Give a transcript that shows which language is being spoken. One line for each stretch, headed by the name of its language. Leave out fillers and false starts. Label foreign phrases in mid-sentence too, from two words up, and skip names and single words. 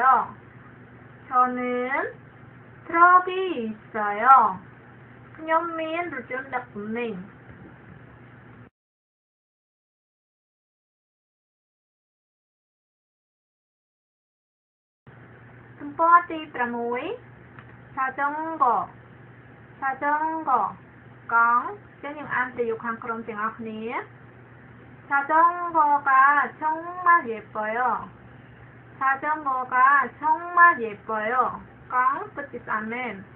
Korean: 저는 트럭이 있어요.
Khmer: ខ្ញុំមានរថយន្តដឹកទំនិញទំព័រទី6 자전거 កង់ចឹងយើងអានប្រយោគខាងក្រោមទាំងអស់គ្នា
Korean: 자전거가 정말 예뻐요. 자전거가 정말 예뻐요.
Khmer: កង់ពិតជាស្អាតមែន